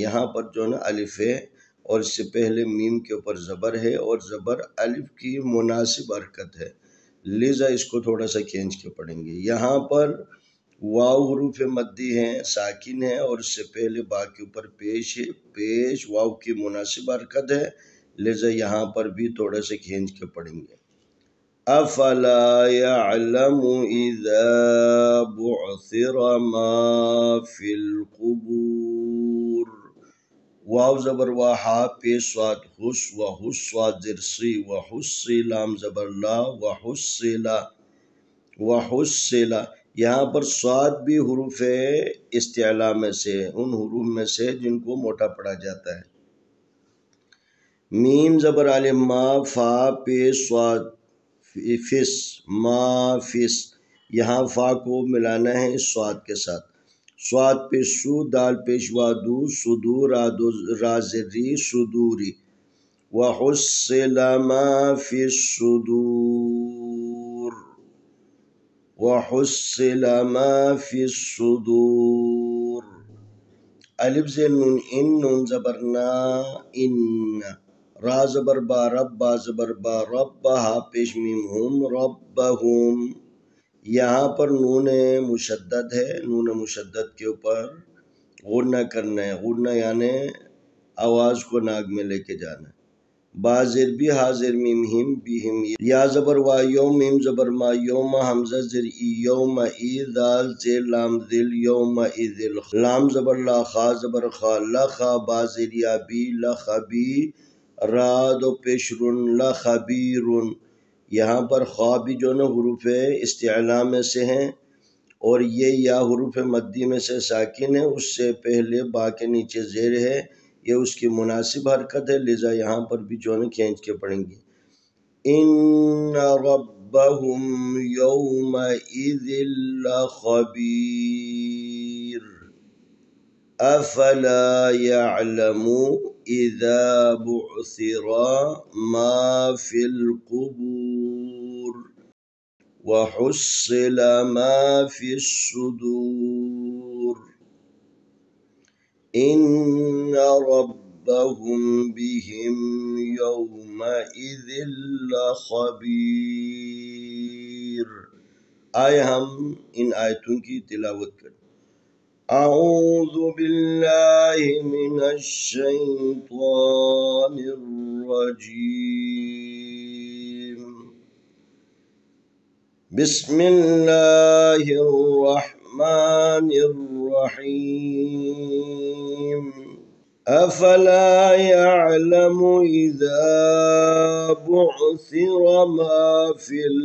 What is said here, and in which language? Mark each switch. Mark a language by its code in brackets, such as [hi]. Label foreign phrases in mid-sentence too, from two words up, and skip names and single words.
[ur] یہاں پر جو ہے نا الف ہے اور اس سے پہلے میم کے اوپر زبر ہے اور زبر الف کی مناسب حرکت ہے، لذا اس کو تھوڑا سا کھینچ کے پڑھیں گے. یہاں پر واو حروف مدی ہیں، ساکن ہے اور اس سے پہلے با کے اوپر پیش ہے، پیش واو کی مناسب حرکت ہے، لذا یہاں پر بھی تھوڑا سا کھینچ کے پڑھیں گے. [ar] افلا يعلم اذا بعثر ما في القبور. [ur] واو زبر واحا پیش سواد حس و حس سواد زرسی و حس لام زبر لا و حسلا و حسلا. یہاں پر صاد بھی حروف استعلاء میں سے، ان حروف میں سے جن کو موٹا پڑھا جاتا ہے۔ میم زبر الف ما، فا پیش صاد فس، ما فس، یہاں فا کو ملانا ہے اس صاد کے ساتھ۔ صاد پیش سو، دال پیش وادو، صدور رازری صدوری، [ar] وحصل ما فی الصدور، وحصل ما فی الصدور۔ [ur] الف زین نون ان، نون زبر نا ان، را زبر با رب، با زبر با رب، ہا پیش میم ہم، ربہم۔ یہاں پر نون مشدد ہے، نون مشدد کے اوپر غنہ کرنا ہے، غنہ یعنی آواز کو ناک میں لے کے جانا ہے۔ با زیر بھی، حاضر میم ہم بہم، یا زبر وا یوم، میم زبر ما یوم، حمزہ زر ای یوم ای، دال زیر لام ذل یوم اذل، لام زبر لا، خا زبر خا لخا، با زیر یا بی لخبی، را دو پیشرن لخبیرن۔ یہاں پر خا بھی جو نا حروف استعلاء میں سے ہیں، اور یہ یا حروف مدی میں سے ساکن ہے، اس سے پہلے با کے نیچے زیر ہے، یہ اس کی مناسب حرکت ہے، لذا یہاں پر بھی جو ہے کھینچ کے پڑھیں گے۔ [ar] ان ربہم یومئذ لخبیر، افلا یعلم اذا بعثر ما فی القبور، وحصل ما فی الصدور، ان ربهم بهم یومئذ لخبیر۔ [ur] آئے ہم ان آیتوں کی تلاوت کریں۔ [ar] اعوذ باللہ من الشیطان الرجیم، بسم اللہ الرحمن الرحیم، افلا يعلم اذا بعثر ما في